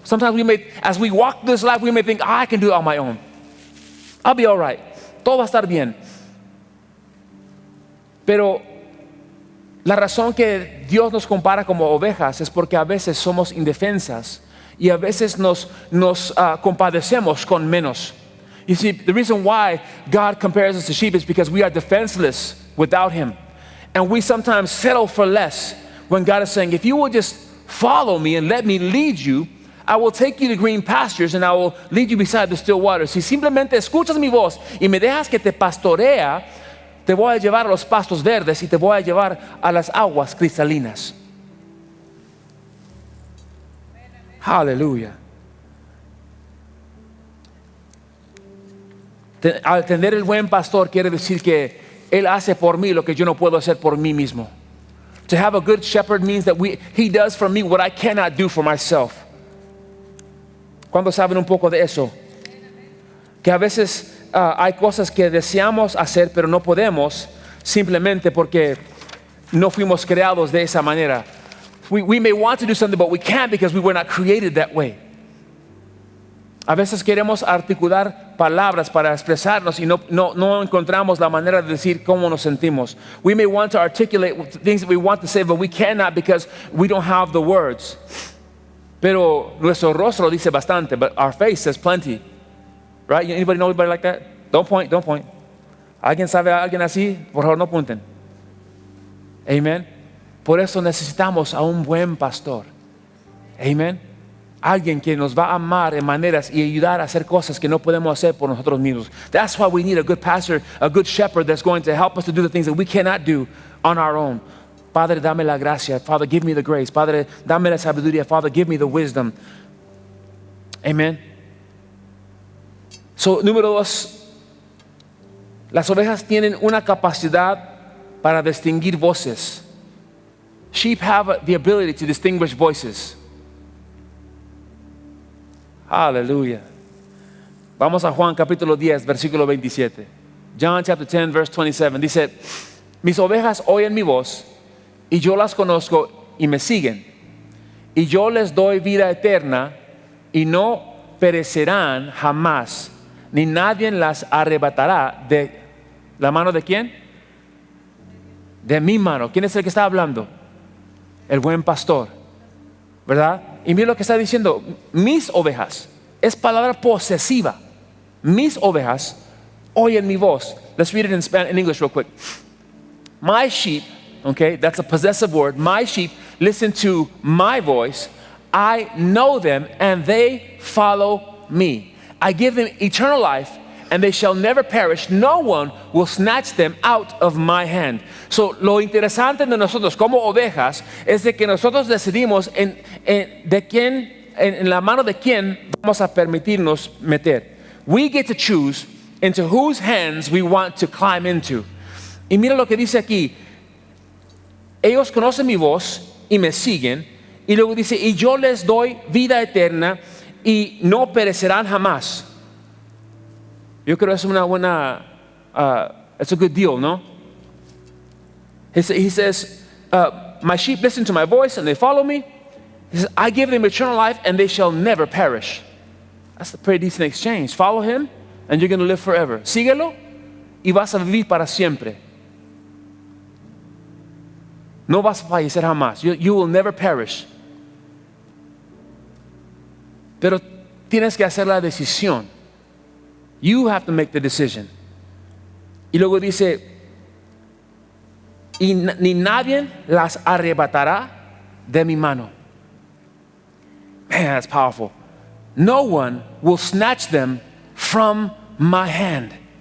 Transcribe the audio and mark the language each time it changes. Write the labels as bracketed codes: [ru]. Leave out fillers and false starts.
[en] Sometimes as we walk this life, we may think, I can do it on my own. I'll be all right. [es] Todo va a estar bien. Pero la razón que Dios nos compara como ovejas es porque a veces somos indefensas y a veces nos compadecemos con menos. [en] You see, the reason why God compares us to sheep is because we are defenseless without Him. And we sometimes settle for less when God is saying, if you will just follow me and let me lead you, I will take you to green pastures and I will lead you beside the still waters. [es] Si simplemente escuchas mi voz y me dejas que te pastorea, te voy a llevar a los pastos verdes y te voy a llevar a las aguas cristalinas. Aleluya. Al tener el buen pastor quiere decir que Él hace por mí lo que yo no puedo hacer por mí mismo. [en] To have a good shepherd means that He does for me what I cannot do for myself. [es] ¿Cuántos saben un poco de eso? Que a veces hay cosas que deseamos hacer pero no podemos simplemente porque no fuimos creados de esa manera. [en] We may want to do something but we can't because we were not created that way. [es] A veces queremos articular palabras para expresarnos y no encontramos la manera de decir cómo nos sentimos. [en] We may want to articulate things that we want to say, but we cannot because we don't have the words. [es] Pero nuestro rostro dice bastante, [en] but our face says plenty. Right? Anybody know anybody like that? Don't point. [es] ¿Alguien sabe a alguien así? Por favor, no apunten. Amen. Por eso necesitamos a un buen pastor. Amen. Alguien que nos va a amar en maneras y ayudar a hacer cosas que no podemos hacer por nosotros mismos. [en] That's why we need a good pastor, a good shepherd that's going to help us to do the things that we cannot do on our own. [es] Padre, dame la gracia. [en] Father, give me the grace. [es] Padre, dame la sabiduría. [en] Father, give me the wisdom. Amen. [es] So, número 2, las ovejas tienen una capacidad para distinguir voces. [en] Sheep have the ability to distinguish voices. [es] Aleluya. Vamos a Juan capítulo 10, versículo 27. [en] John chapter 10, verse 27. [es] Dice, mis ovejas oyen mi voz y yo las conozco y me siguen. Y yo les doy vida eterna y no perecerán jamás, ni nadie las arrebatará de la mano de quién? De mi mano. ¿Quién es el que está hablando? El buen pastor, ¿verdad? Y mira lo que está diciendo, mis ovejas, es palabra posesiva. Mis ovejas oyen mi voz. [en] Let's read it in English real quick. My sheep, okay, that's a possessive word. My sheep listen to my voice. I know them and they follow me. I give them eternal life and they shall never perish. No one will snatch them out of my hand. [es] So, lo interesante de nosotros como ovejas es de que nosotros decidimos en la mano de quién vamos a permitirnos meter. [en] We get to choose into whose hands we want to climb into. [es] Y mira lo que dice aquí. Ellos conocen mi voz y me siguen. Y luego dice, y yo les doy vida eterna y no perecerán jamás. Yo creo que es una buena, [en] it's a good deal, [es] ¿no? [en] He says, my sheep listen to my voice and they follow me. He says, I give them eternal life and they shall never perish. That's a pretty decent exchange. Follow him and you're going to live forever. [es] Síguelo y vas a vivir para siempre. No vas a fallecer jamás. [en] You will never perish. [es] Pero tienes que hacer la decisión. [en] You have to make the decision. [es] Y luego dice, y ni nadie las arrebatará de mi mano. [en] Man, that's powerful. No one will snatch them from my hand.